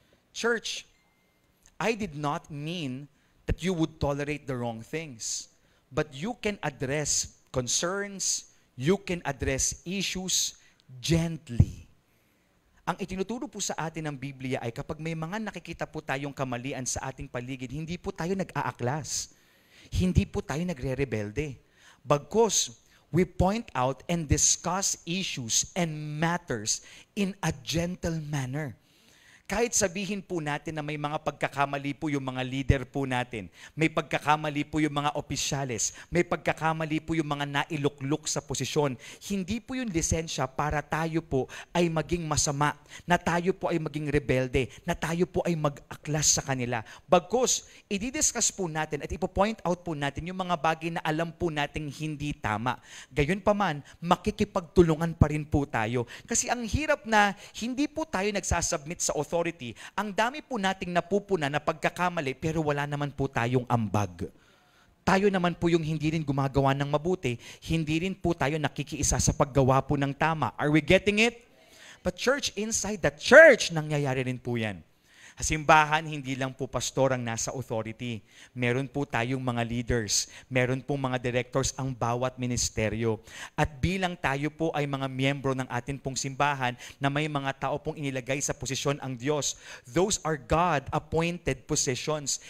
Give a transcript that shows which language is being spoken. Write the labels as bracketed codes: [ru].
[en] Church, I did not mean that you would tolerate the wrong things. But you can address concerns, you can address issues gently. [tl] Ang itinuturo po sa atin ng Biblia ay kapag may mga nakikita po tayong kamalian sa ating paligid, hindi po tayo nag-aaklas. Hindi po tayo nagre-rebelde. Bagkus, [en] we point out and discuss issues and matters in a gentle manner. [tl] Kahit sabihin po natin na may mga pagkakamali po yung mga leader po natin, may pagkakamali po yung mga opisyales, may pagkakamali po yung mga nailuklok sa posisyon, hindi po yung lisensya para tayo po ay maging masama, na tayo po ay maging rebelde, na tayo po ay mag-aklas sa kanila. Bagkus, i-discuss po natin at ipo-point out po natin yung mga bagay na alam po nating hindi tama. Gayon pa man, makikipagtulungan pa rin po tayo. Kasi ang hirap na hindi po tayo nagsasubmit sa authority. Ang dami po nating napupuna na pagkakamali pero wala naman po tayong ambag. Tayo naman po yung hindi rin gumagawa ng mabuti, hindi rin po tayo nakikiisa sa paggawa po ng tama. [en] Are we getting it? But church, inside the church, [tl] nangyayari rin po yan. Sa simbahan, hindi lang po pastor ang nasa authority. Meron po tayong mga leaders. Meron po mga directors ang bawat ministeryo. At bilang tayo po ay mga miyembro ng atin pong simbahan na may mga tao pong inilagay sa posisyon ang Diyos, [en] those are God-appointed positions.